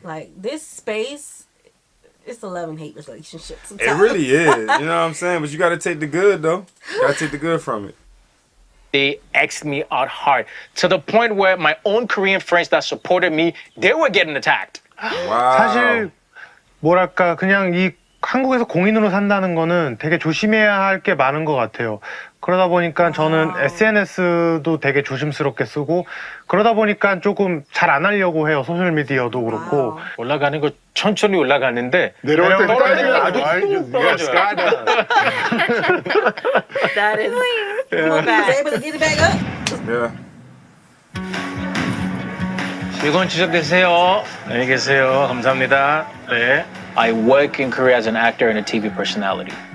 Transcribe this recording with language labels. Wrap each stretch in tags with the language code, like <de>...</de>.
<en>like, this space, it's a love and hate relationship sometimes. it really is. You know what I'm saying? But you got to take the good, though. You got to take the good from it. They asked me out hard to the point where my own Korean friends that supported me, they were getting attacked. Wow.</en> <ko>사실 뭐랄까 그냥 이 한국에서 공인으로 산다는 거는 되게 조심해야 할 게 많은 것 같아요. 그러다 보니까 저는 SNS도 되게 조심스럽게 쓰고 그러다 보니까 조금 잘 안 하려고 해요. 소셜미디어도 그렇고. 올라가는 거 천천히 올라가는데 내려올 때 떨어지면 아주 뚝 떨어져요.</ko> <en>That is able to get it back up. Yeah.</en> <ko>즐거운 추석 되세요. 안녕히 계세요. 감사합니다. 네.</ko> <en>I work in Korea as an actor and a TV personality.</en>